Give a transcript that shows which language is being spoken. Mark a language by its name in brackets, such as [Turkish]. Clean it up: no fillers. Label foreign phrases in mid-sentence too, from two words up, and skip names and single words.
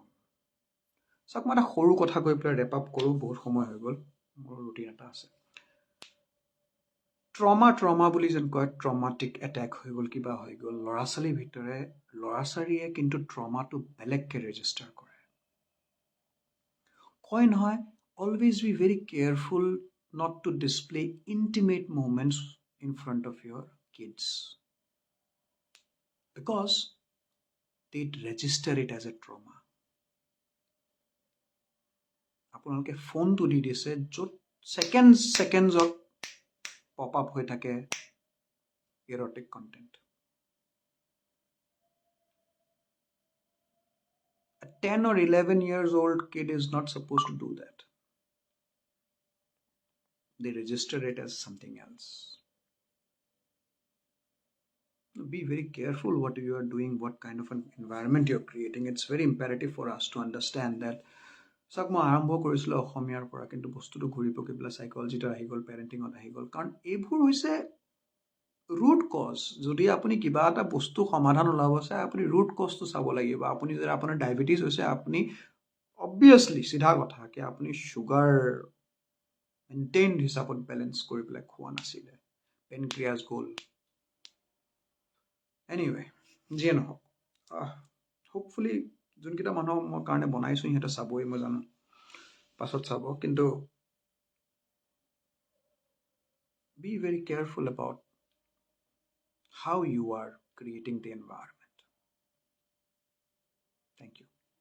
[Assamese] চাওক, মই এটা সৰু কথা কৈ পেলাই [English] wrap up [Assamese] কৰোঁ, বহুত সময় হৈ গ'ল, মোৰ ৰুটিন এটা আছে. ট্ৰমা বুলি যেন কয়, [English] traumatic attack [Assamese] হৈ গ'ল, কিবা হৈ গ'ল, ল'ৰা ছোৱালীৰ ভিতৰে ল'ৰা ছোৱালীয়ে কিন্তু ট্ৰমাটো বেলেগকৈ ৰেজিষ্টাৰ কৰে. কয় নহয়, [English] always be very careful not to display intimate moments in front of your kids because they register it as a trauma. [Assamese] আপোনালোকে ফোনটো দি দিছে য'ত ছেকেণ্ডছত [English] pop up [Assamese] হৈ থাকে [English] erotic content. A 10 or 11 years old kid is not supposed to do that. They register it as something else. Be very careful what you are doing, what kind of an environment you're creating. It's very imperative for us to understand that. [Assamese] চাওক, মই আৰম্ভ কৰিছিলোঁ অসমীয়াৰ পৰা, কিন্তু বস্তুটো ঘূৰি পকি পেলাই চাইকলজিত আহি গ'ল, পেৰেণ্টিঙত আহি গ'ল. কাৰণ এইবোৰ হৈছে [English] root cause. [Assamese] যদি আপুনি কিবা এটা বস্তু সমাধান ওলাব চাই, আপুনি ৰুট কজটো চাব লাগিব. আপুনি যদি আপোনাৰ ডায়েবেটিছ হৈছে, আপুনি অবভিয়াছলি চিধা কথা কি আপুনি চুগাৰ মেইনটেইন হিচাপত বেলেঞ্চ কৰি পেলাই খোৱা নাছিলে, পেনক্ৰিয়াছ গ'ল. এনিৱে, যিয়ে নহওক হোপফুলি যোনকেইটা মানুহক মই কাৰণে বনাইছোঁ সিহঁতে চাবই মই জানো, পাছত চাব, কিন্তু [English] be very careful about how you are creating the environment. Thank you.